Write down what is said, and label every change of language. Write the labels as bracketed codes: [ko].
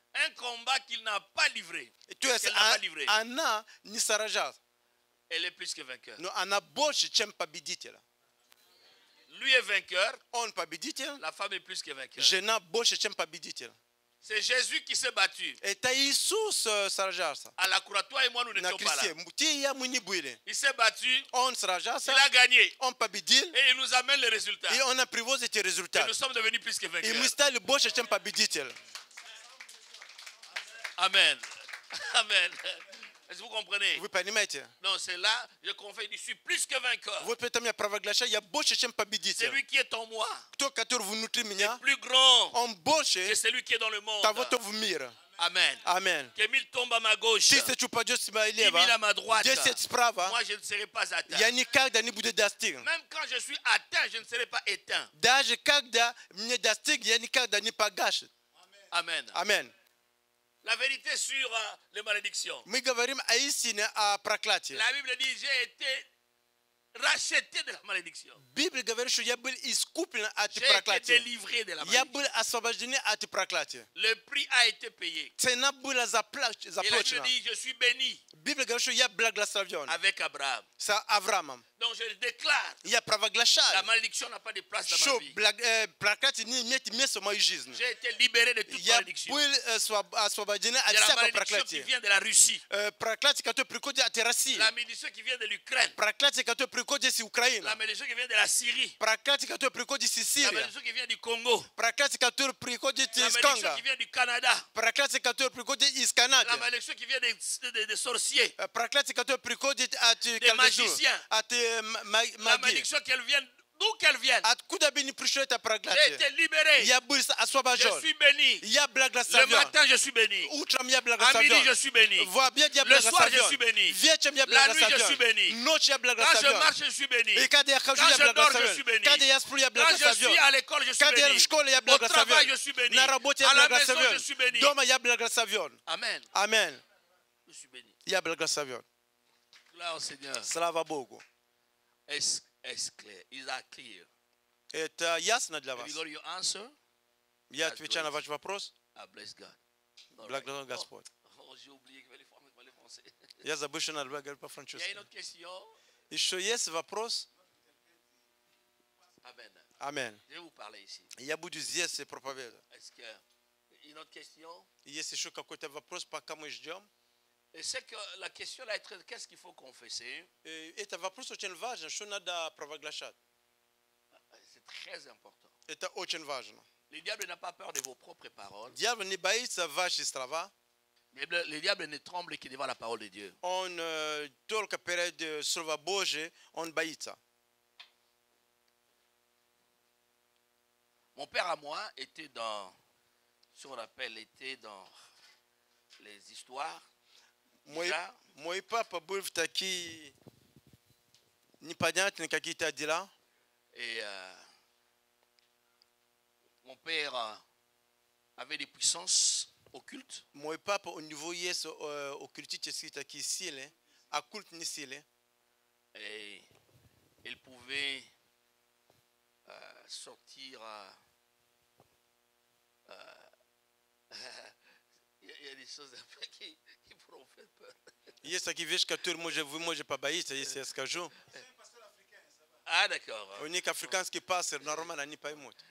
[fr] Un combat qu'il n'a pas livré. [ru] То есть [fr] Qu'elle n'a pas livré. [ru] она не сражалась, [fr] Elle est plus que vainqueur. [ru] но она больше, чем победитель. [fr] Lui est vainqueur, [ru] Он победитель, [fr] la femme est plus que vainqueur. [ru] жена больше, чем победитель. [fr] C'est Jésus qui s'est battu. [ru] Это Иисус сражался [fr] À la croix, toi et moi, nous [ru] на [fr] n'étions pas là. [ru] кресте. Ты и я, мы не были. [fr] Il s'est battu, [ru] Он сражался, [fr] il a gagné. [ru] он победил, [fr] Et il nous amène les résultats. [ru] и он привозит эти [fr] Et [ru] результаты. [fr] nous sommes devenus plus que [ru] И [fr] vainqueurs. [ru] мы стали больше, чем победитель. [fr] Amen. Amen. Est-ce que vous comprenez? [ru] Вы понимаете? [fr] Non, c'est là, je confesse, je suis plus que vainqueur. [ru] Вот поэтому я провозглашаю, я больше, чем победитель. [fr] Celui qui est en moi [ru] Кто, который внутри меня, [fr] est plus grand [ru] он больше [fr] que celui qui est dans le monde. [ru] того, кто в мире. [fr] Amen. [ru] Аминь. [fr] Que 1000 tombent à ma gauche, [ru] 1000 упадет с моей [fr] 10 000 à ma [ru] лево, [fr] droite. [ru] 10 справа, [fr] Moi, je ne serai pas atteint. [ru] я никогда не буду достигнут. [fr] Même quand je suis atteint, je ne serai pas éteint. [ru] Даже когда мне достиг, я никогда не погашен. [fr] Amen. [ru] Аминь. [fr] La vérité sur les malédictions. [ru] Мы говорим о истине, о проклятии. [fr] La Bible dit, j'ai été racheté de la malédiction. [ru] Библия говорит, что я был искуплен от [fr] J'ai été [ru] проклятия. [fr] délivré de la [ru] Я [fr] malédiction. [ru] был освобожден от проклятия. [fr] Le prix a été payé. [ru] Цена была [fr] Et la Bible [ru] заплачена. [fr] dit, je suis béni [ru] Библия говорит, что я благословен [fr] avec Abraham. [ru] с Авраамом. [fr] Donc je déclare, [ru] Я [fr] la [ru] провозглашаю, [fr] malédiction n'a pas de place dans [ru] что [fr] ma vie. [ru] проклятие не имеет места в моей жизни. [fr] J'ai été libéré de toute [ru] Я [fr] malédiction. [ru] был освобожден от [fr] De la [ru] всякого [fr] malédiction qui [ru] проклятия. [fr] vient de la Russie. [ru] Проклятие, которое приходит от России. [fr] La malédiction qui vient de l'Ukraine. [ru] Проклятие, которое приходит из Украины. [fr] La malédiction qui vient de la Syrie. [ru] Проклятие, которое приходит из [fr] La [ru] Сирии. [fr] malédiction qui vient du Congo. [ru] Проклятие, которое приходит [fr] La [ru] из [fr] malédiction [ru] Конго. [fr] qui vient du Canada. [ru] Проклятие, которое приходит из Канады. [fr] La malédiction qui vient des sorciers. [ru] Проклятие, которое приходит от [fr] magiciens. [ru] от [fr] La [ru] магии. [fr] malédiction qu'elle vienne, d'où qu'elle vienne. [ru] Откуда бы ни пришло это [fr] J'ai [ru] проклятие? [fr] été libéré. [ru] Я был [fr] Je [ru] освобожден. [fr] suis béni. [ru] Я [fr] Le [ru] благословен. [fr] matin, je suis béni. [ru] Утром я [fr] À midi, je [ru] благословен. [fr] suis béni. [ru] В обед я [fr] Le soir, je [ru] благословен. [fr] suis béni. [ru] Вечером я [fr] La nuit, je suis [ru] благословен. [fr] béni. [ru] Ночью я [fr] Quand je [ru] благословен. [fr] marche, je suis béni. [ru] И когда я хожу, [fr] Quand [ru] я [fr] je dors, je [ru] благословен. [fr] suis béni. [ru] Когда я сплю, я [fr] Quand je suis à [ru] благословен. [fr] l'école, je suis [ru] Когда я [fr] béni. [ru] в школе, я [fr] Au travail, je [ru] благословен. [fr] suis béni. [ru] На работе [fr] À [ru] я [fr] la maison, je [ru] благословен. [fr] suis béni. [ru] Дома я благословен. [fr] Amen. [ru] Аминь. [fr] Je suis béni. [ru] Я благословен. [fr] Gloire au Seigneur. [ru] Слава Богу. [fr] Est-ce clair? [en] Is that clear? [ru] Это ясно для [en] Have [ru] вас? [en] you got your answer? [ru] Я отвечаю на ваш вопрос. [en] I bless God. All right. [ru] Благодарю Господь. [fr] Oh, j'ai oublié qu'il fallait parler français. [ru] Я забыл, что надо говорить [fr] Il y a une [ru] по-французски. [fr] autre question? [ru] Еще есть вопрос? [fr] Amen. [ru] Аминь. [fr] Je vais vous parler ici. [ru] Я буду здесь проповедовать. [fr] Est-ce que une autre question? [ru] Есть еще какой-то вопрос, пока мы ждем? [fr] Et c'est que la question là est très, qu'est-ce qu'il faut confesser? [ru] Это вопрос очень важен, что надо провозглашать. [fr] C'est très important. [ru] Это очень важно. [fr] Le diable n'a pas peur de vos propres paroles. [ru] Дьявол не боится ваших слова. [fr] Le diable ne tremble que devant la parole de Dieu. [ru] Он только перед Словом Божьим, он боится. [fr] Mon père à moi était dans, ce qu'on appelle, était dans les histoires. [ru] Мой папа был в такие непонятные какие-то дела. [fr] Et mon père avait des puissances occultes. [ru] Мой папа, у него есть оккультические такие силы, оккультные силы. [fr] Et il pouvait sortir. Il y a des choses après qui pourront faire peur. [ru] Есть такие вещи, которые вы можете побоиться, если я скажу. [fr] Ah d'accord. [ru] У них африканский пастор, нормально, они поймут.